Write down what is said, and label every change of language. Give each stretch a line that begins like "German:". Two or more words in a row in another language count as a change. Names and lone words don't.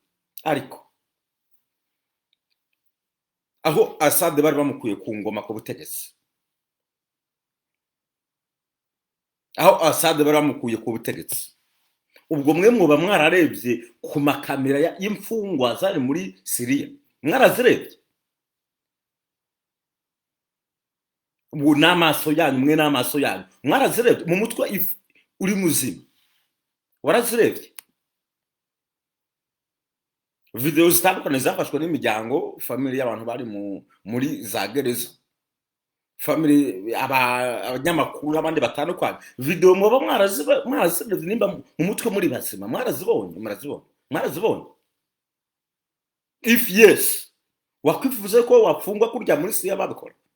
Kinyarwanda: Ariko aho Assad bari bamukuye ku ngoma ku butegetsi, aho Assad bari bamukuye ku butegetsi, ubwo mwe muba mwararebye ku makamera y'imfungwa zari muri Syria, mwarazirebye? Ubu n'amaso yanyu, mwe n'amaso yanyu mwarazirebye? Mu mutwe uri muzima warazirebye? Video zitandukanye zafashwe n'imiryango, family y'abantu bari muri za gereza, family abanyamakuru abandi batandukanye, video muba mwarazirebye nimba mu mutwe muri bazima? Mwarazibonye?
English: If yes,
Kinyarwanda: wakwifuza ko wafungwa kurya muri Syria babikora?